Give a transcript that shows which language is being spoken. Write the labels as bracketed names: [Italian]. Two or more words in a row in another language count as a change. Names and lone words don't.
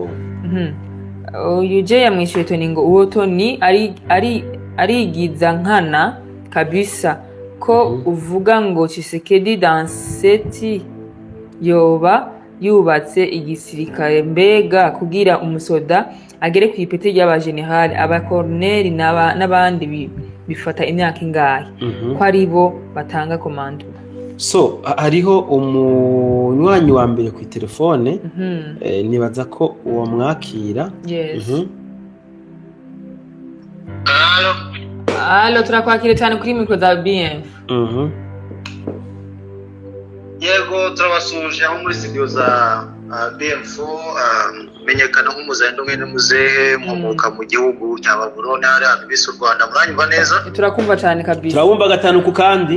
[Rundi] Uyu je yamwishuye Tony ngo uwo Tony arigiza nkana kabisa ko uvuga ngo Tshisekedi Danseti yoba yubatse igisirikare mbega kugira umusoda agere ku ipeti ry'abajenerali abakorneri n'abandi bifata imyaka ingahe ko ari bo batanga komando? So hariho umunywanyi wa mbere ku telefone nibaza ko uwo mwakira. Allo turakwakira cyane kuri mikro za BF. Yego turabasuje aho muri studio za BF menyekana nk'umuzendo mwene muzehe mwomoka mu gihugu cya Babuloni hari abantu bise u Rwanda muranyumva neza? Turakumva cyane kabisa. Turabumva gatanu ku kandi.